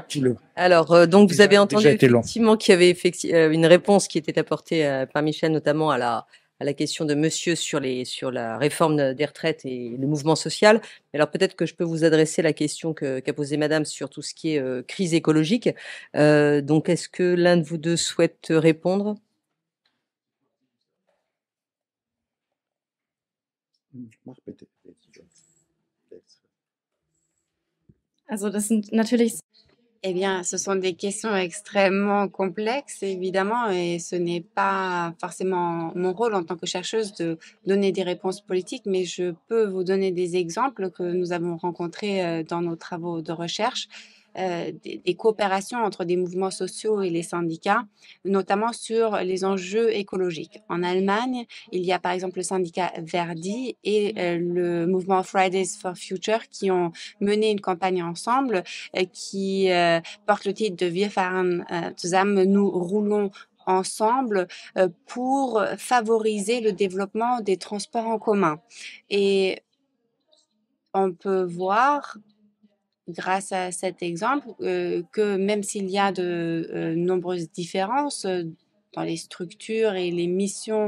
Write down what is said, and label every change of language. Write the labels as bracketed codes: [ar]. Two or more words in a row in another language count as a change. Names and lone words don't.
[fr] Alors, donc, vous avez entendu effectivement qu'il y avait une réponse qui était apportée par Michel, notamment à la question de monsieur sur la réforme des retraites et le mouvement social. Alors, peut-être que je peux vous adresser la question qu'a posée madame sur tout ce qui est crise écologique. Donc, est-ce que l'un de vous deux souhaite répondre? [de] Also das sind natürlich [fr] Eh bien, ce sont des questions extrêmement complexes, évidemment, et ce n'est pas forcément mon rôle en tant que chercheuse de donner des réponses politiques, mais je peux vous donner des exemples que nous avons rencontrés dans nos travaux de recherche, des coopérations entre des mouvements sociaux et les syndicats, notamment sur les enjeux écologiques. En Allemagne, il y a par exemple le syndicat Verdi et le mouvement Fridays for Future qui ont mené une campagne ensemble qui porte le titre de Wir fahren zusammen, nous roulons ensemble pour favoriser le développement des transports en commun. Et on peut voir, grâce à cet exemple, que même s'il y a de nombreuses différences dans les structures et les missions